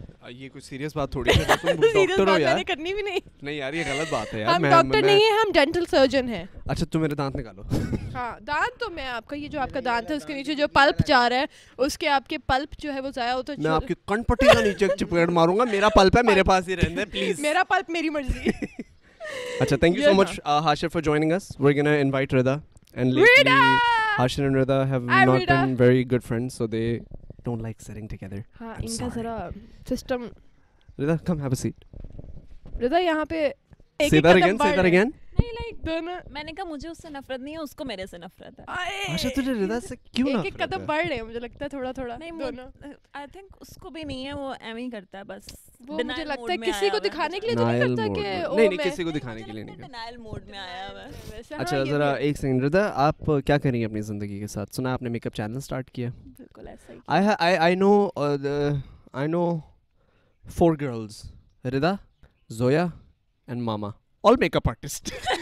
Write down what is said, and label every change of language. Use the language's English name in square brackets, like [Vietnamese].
[Urdu] یہ کوئی سیریس بات تھوڑی ہے, تم ڈاکٹر ہو یار. کرنی بھی نہیں. نہیں یار یہ غلط بات ہے یار. ہم ڈاکٹر نہیں ہیں, ہم ڈینٹل سرجن ہیں. اچھا تم میرے دانت نکالو. ہاں دانت تو میں آپ کا یہ جو آپ کا دانت ہے اس کے نیچے جو پلپ جا رہا ہے اس کے آپ کے پلپ جو ہے وہ ضائع ہوتا ہے. میں آپ کی کن پٹی کا نیچے چپیڑ ماروں گا. میرا پلپ ہے, میرے پاس ہی رہنے پلیز. میرا پلپ میری مرضی. [English] اچھا thank you so much Hashir for joining us. We're gonna invite Rida, and lately Hashir and Rida have not been very good friends, so they don't like sitting together. [Urdu] ہاں ان کا ذرا system. [English] Rida come have a seat. [Urdu] رضا یہاں پہ [English] say that again. [Urdu] نہیں like دونوں, میں نے کہا مجھے اس سے نفرت نہیں ہے, اس کو میرے سے نفرت ہے. اچھا تجھے رضا سے کیوں نفرت ہے؟ ایک قدم بڑھ رہے ہیں مجھے لگتا ہے تھوڑا تھوڑا. نہیں [English] I think [Urdu] اس کو بھی نہیں ہے, وہ ایویں ہی کرتا ہے بس. وہ مجھے لگتا ہے کسی کو دکھانے کے لیے تو نہیں کرتا کہ نہیں کسی کو دکھانے کے لیے نہیں کرتا. ڈینائل موڈ میں آیا ہے. اچھا ذرا ایک سیکنڈ رضا, آپ کیا کریں گے اپنی زندگی کے ساتھ؟ سنا آپ نے میک اپ چینل اسٹارٹ کیا. بالکل ایسا ہی. [English] I know 4 girls, Rida, Zoya and Mama, all makeup artists.